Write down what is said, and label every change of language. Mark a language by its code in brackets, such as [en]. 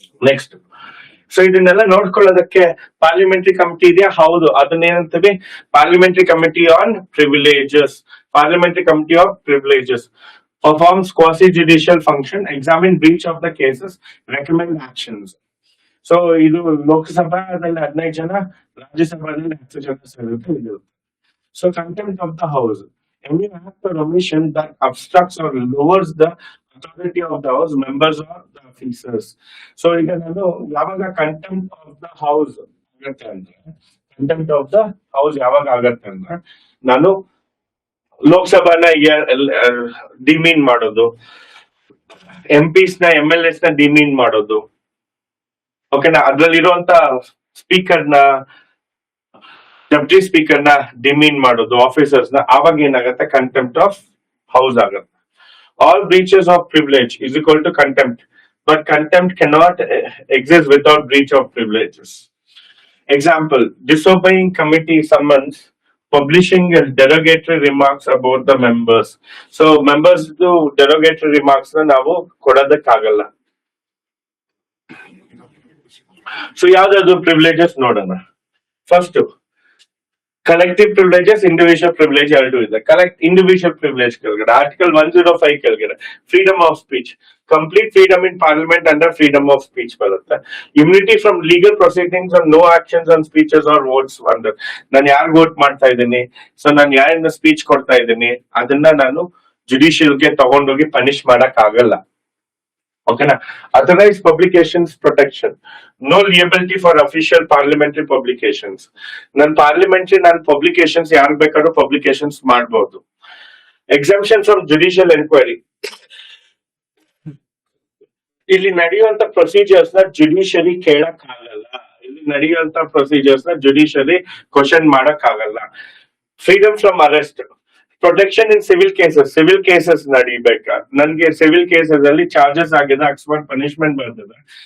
[kn] Next, so ಇದನ್ನೆಲ್ಲ ನೋಡ್ಕೊಳ್ಳೋದಕ್ಕೆ parliamentary committee ಇದೆಯಾ? ಹೌದು, ಅದನ್ನೇನಂತೀವಿ? Parliamentary committee on privileges. [en] Parliamentary committee of privileges performs quasi-judicial function, examine breach of the cases, recommend actions. [kn] So ಇದು ಲೋಕಸಭಾದಲ್ಲಿ 15 ಜನ, ರಾಜ್ಯಸಭಾದಲ್ಲಿ 10 ಜನ ಸದಸ್ಯರು ಇರುತ್ತೆ. [en] So contempt of the house, any act or omission that obstructs or lowers the authority of the house, members or the officers. [kn] So ಈಗ ನಾನು ಯಾವಾಗ contempt of the house ಆಗತ್ತೆ ಅಂದ್ರೆ, ಕಂಟೆಂಪ್ಟ್ ಆಫ್ ದ ಹೌಸ್ ಯಾವಾಗ ಆಗತ್ತೆ ಅಂದ್ರೆ, ನಾನು ಲೋಕಸಭಾನ ಡಿಮೀನ್ ಮಾಡೋದು, MPs ನ MLAs ನ ಡಿಮೀನ್ ಮಾಡೋದು, ಓಕೆನಾ, ಅದ್ರಲ್ಲಿರುವಂತ ಸ್ಪೀಕರ್ ನ, ಡೆಪ್ಟಿ ಸ್ಪೀಕರ್ ನ ಡಿಮೀನ್ ಮಾಡೋದು, ಆಫೀಸರ್ಸ್ ನ, ಆವಾಗ ಏನಾಗತ್ತೆ? ಕಂಟೆಂಪ್ಟ್ ಆಫ್ ಹೌಸ್ ಆಗುತ್ತೆ. [en] All breaches of privilege is equal to contempt, but contempt cannot exist without breach of privileges. Example: disobeying committee summons, publishing derogatory remarks about the members. So members do derogatory remarks na [kn] ನಾವು ಕೊಡೋದಕ್ಕಾಗಲ್ಲ. So ಯಾವ್ದಾದ್ರು privileges ನೋಡೋಣ. First collective privileges, individual privilege ಎರಡು ಇದೆ. [en] Individual privilege ಕೆಳಗಡೆ article 105 ಕೆಳಗಡೆ freedom of speech, complete freedom in parliament under freedom of speech ಬರುತ್ತೆ. Immunity from legal proceedings and no actions on speeches or votes under. [kn] ನಾನು ಯಾರು vote ಮಾಡ್ತಾ ಇದ್ದೀನಿ, so ನಾನು ಯಾರಿಂದ ಸ್ಪೀಚ್ ಕೊಡ್ತಾ ಇದ್ದೀನಿ, ಅದನ್ನ ನಾನು ಜುಡಿಷಿಯಲ್ಗೆ ತಗೊಂಡೋಗಿ ಪನಿಷ್ ಮಾಡಕ್ ಆಗಲ್ಲ. ಓಕೆನಾ? [en] Authorized publications protection. No liability for official parliamentary publications. [kn] ನಾನು ಪಬ್ಲಿಕೇಶನ್ಸ್ ಯಾರು ಬೇಕಾದ್ರೂ ಪಬ್ಲಿಕೇಶನ್ಸ್ ಮಾಡಬಹುದು. [en] Exemption from judicial enquiry. [kn] ಇಲ್ಲಿ ನಡೆಯುವಂತ ಪ್ರೊಸೀಜರ್ಸ್ ನ ಜುಡಿಷಿಯರಿ ಕೇಳಕ್ ಆಗಲ್ಲ. ಇಲ್ಲಿ ನಡೆಯುವಂತ ಪ್ರೊಸೀಜರ್ಸ್ ನ ಜುಡಿಷಿಯರಿ ಕ್ವಶನ್ ಮಾಡಕ್ ಆಗಲ್ಲ. Freedom from arrest, protection in civil cases ನಡಿಬೇಕಾ, ನನ್ಗೆ ಸಿವಿಲ್ ಕೇಸಸ್ ಅಲ್ಲಿ ಚಾರ್ಜಸ್ ಆಗಿದೆ, ಅಕಸ್ಮಾತ್ ಪನಿಷ್ಮೆಂಟ್ ಬರ್ತದೆ.